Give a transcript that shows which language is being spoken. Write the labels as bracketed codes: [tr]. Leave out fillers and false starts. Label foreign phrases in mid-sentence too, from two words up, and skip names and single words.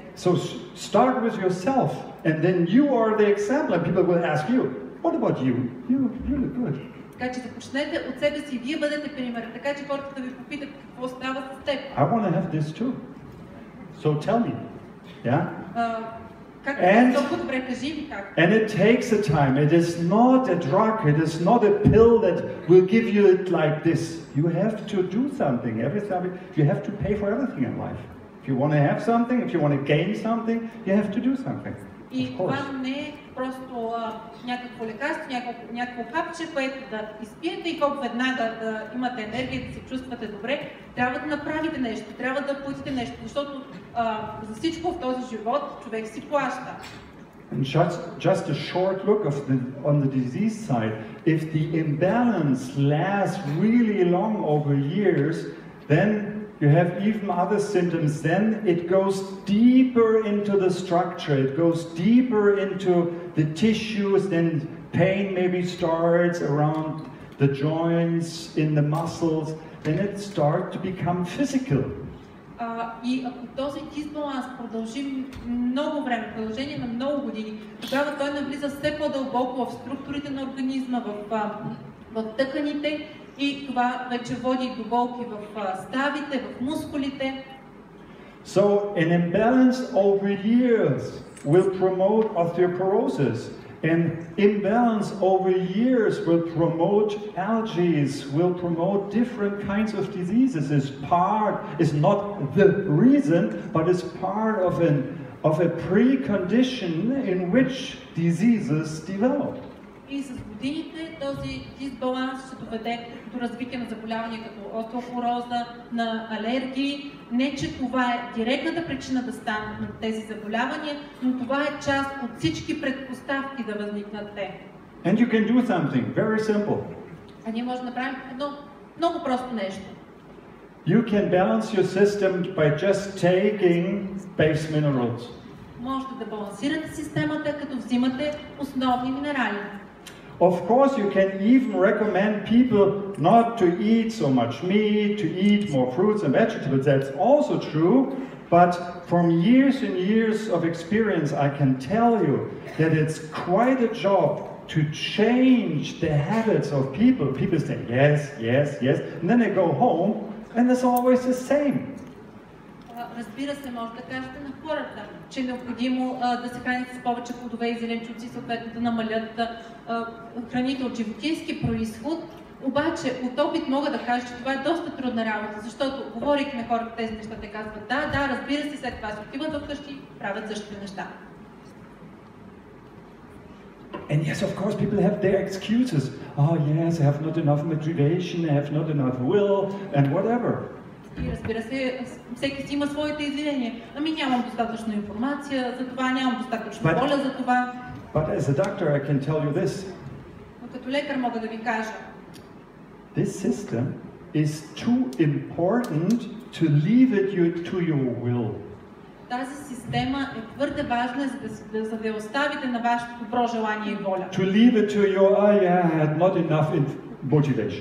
[en] So start with yourself, and then you are the example, and people will ask you, what about you? You look good. [bg] Така че започнете от себе си, вие бъдете пример, така че хората да ви попитат какво става с теб. [en] I want to have this too. So tell me. Yeah? And it takes a time. It is not a drug. It is not a pill that will give you it like this. You have to do something. You have to pay for everything in life. If you want to have something, if you want to gain something, you have to do something. [bg] И това не е просто някакво лекарство, някакво хапче, което да изпиете и колко веднага да имате енергия, да се чувствате добре. Трябва да направите нещо, трябва да платите нещо, защото за всичко в този живот човек си плаща. [en] And just a short look on the disease side. If the imbalance lasts really long over years, then you have even other symptoms. Then it goes deeper into the structure. It goes deeper into the tissues. Then pain maybe starts around the joints, in the muscles. Then it starts to become physical. [bg] И ако този дисбаланс продължи много време, продължение на много години, тогава той навлиза все по-дълбоко в структурите на организма, в тъканите и това вече води до болки в ставите, в мускулите. [en] So an imbalance over years will promote osteoporosis. And imbalance over years will promote allergies, will promote different kinds of diseases. Is not the reason, but is part of a precondition in which diseases develop. [bg] И с годините този дисбаланс ще доведе до развитие на заболявания като остеопороза, на алергии. Не, че това е директната причина да станат тези заболявания, но това е част от всички предпоставки да възникнат те. [en] And you can do something very simple. [bg] А ние можем да направим едно много просто нещо. [en] You can balance your system by just taking base minerals. [bg] Можете да балансирате системата, като взимате основни минерали. [en] Of course, you can even recommend people not to eat so much meat, to eat more fruits and vegetables. That's also true. But from years and years of experience, I can tell you that it's quite a job to change the habits of people. People say yes, yes, yes, and then they go home, and it's always the same. [bg] Разбира се, може да кажете на хората, че е необходимо да се храните с повече плодове и зеленчуци, съответно да намалят храните от животински происход. Обаче от опит мога да кажа, че това е доста трудна работа, защото говорейки на хората тези неща, те казват да, разбира се, след това се отиват вкъщи и правят същите неща. [en] And yes, of course, people have their excuses. Oh yes, I have not enough motivation, I have not enough will, and whatever. [bg] И разбира се, всеки си има своите извинения. Ами нямам достатъчно информация за това, нямам достатъчно воля за това. [en] But as a doctor, I can tell you this. [bg] Но като лекар мога да ви кажа. [en] This system is too important to leave it to your will. [bg] Тази система е твърде важна, за да я оставите на вашето добро желание и воля. [en] To leave it to your, I had not enough motivation.